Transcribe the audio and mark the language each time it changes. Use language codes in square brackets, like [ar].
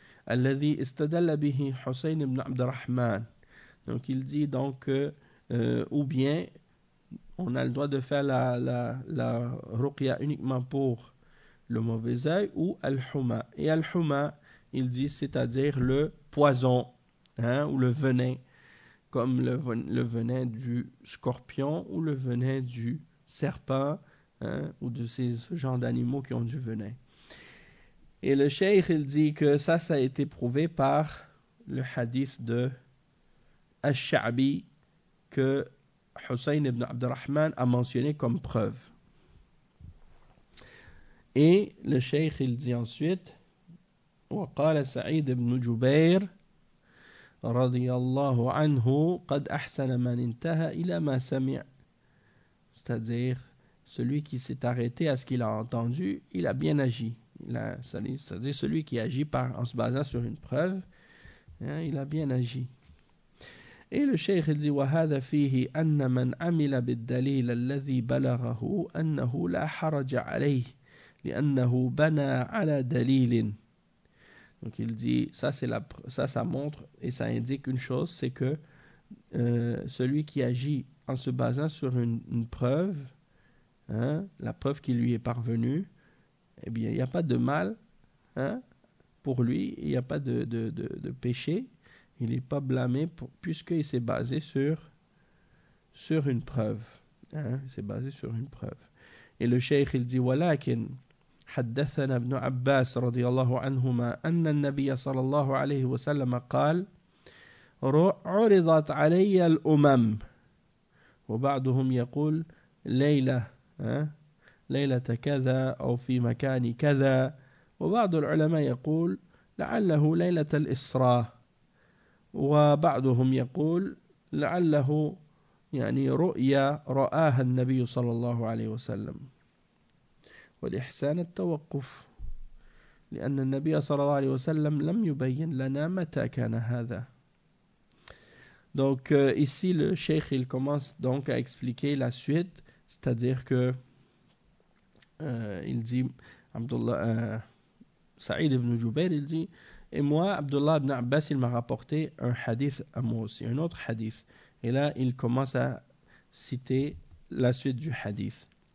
[ar] الذي استدل به حسين بن عبد الرحمن. [fr] Donc il dit donc que ou bien on a le droit de faire la ruqya uniquement pour le mauvais œil ou al-huma. Et al-huma, il dit, c'est-à-dire le poison, hein, ou le venin, comme le venin du scorpion ou le venin du serpent, hein, ou de ces genres d'animaux qui ont du venin. Et le cheikh, il dit que ça a été prouvé par le hadith de Al-Sha'bi que Hussein ibn Abdurrahman a mentionné comme preuve. Et le cheikh, il dit ensuite, [ar] وقال سعيد بن جبير رضي الله عنه قد أحسن من انتهى إلى ما سمع. [fr] C'est-à-dire, celui qui s'est arrêté à ce qu'il a entendu, il a bien agi. C'est-à-dire celui qui agit en se basant sur une preuve, hein, il a bien agi. Et le cheikh dit [ar] وَهَذَا فِيهِ أَنَّ مَنْ عَمِلَ بِالدَّلِيلَ الَّذِي بَلَغَهُ أَنَّهُ لَا حَرَجَ عَلَيْهِ لِأَنَّهُ بَنَى عَلَى دَلِيلٍ. [fr] Donc il dit, ça montre et ça indique une chose, c'est que celui qui agit en se basant sur une preuve, hein, la preuve qui lui est parvenue, eh bien, il n'y a pas de mal, hein, pour lui, il n'y a pas de péché, Il n'est pas blâmé puisqu'il s'est basé sur une preuve. Hein? Il s'est basé sur une preuve. Et le cheikh, il dit, [ar] « Walakin, حدثنا ابن عباس رضي الله عنهما أن النبي صلى الله عليه وسلم قال عرضت علي الأمم وبعضهم يقول ليلة ليلة كذا أو في مكان كذا وبعض العلماء يقول لعله ليلة الإسراء وبعضهم يقول لعله يعني رؤيا رآها النبي صلى الله عليه وسلم والإحسان التوقف لأن النبي صلى الله عليه وسلم لم يبين لنا متى كان هذا. [fr] Donc ici le cheikh il commence donc à expliquer la suite, c'est-à-dire que il dit Abdullah Saïd ibn Jubair, il dit et moi Abdullah ibn Abbas il m'a rapporté un hadith à moi aussi, un autre hadith, et là il commence à citer la suite du hadith.